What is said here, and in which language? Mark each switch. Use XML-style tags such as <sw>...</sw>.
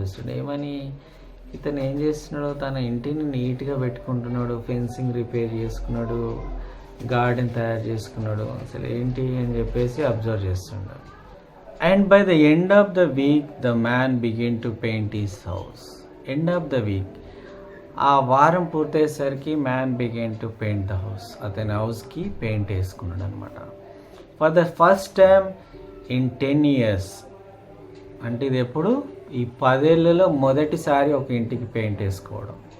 <te>ఏమని, ఇతను ఏం చేస్తున్నాడు, తన ఇంటిని నీట్గా పెట్టుకుంటున్నాడు, ఫెన్సింగ్ రిపేర్ చేసుకున్నాడు, గార్డెన్ తయారు చేసుకున్నాడు, అసలు ఏంటి అని చెప్పేసి అబ్జర్వ్ చేస్తున్నాడు.</te> <en>And by the end of the week, the man began to paint his house. End of the week,</en> <te>ఆ వారం పూర్తయ్యేసరికి</te> <en>Man began to paint the house.</en> <te>అతని హౌస్కి పెయింట్ వేసుకున్నాడు అనమాట.</te> <en>For the first time in 10 years.</en> <te>అంటే ఇది ఎప్పుడు, ఈ 10 ఏళ్లలో మొదటిసారి ఒక ఇంటికి పెయింట్ వేసుకోవడం.</te>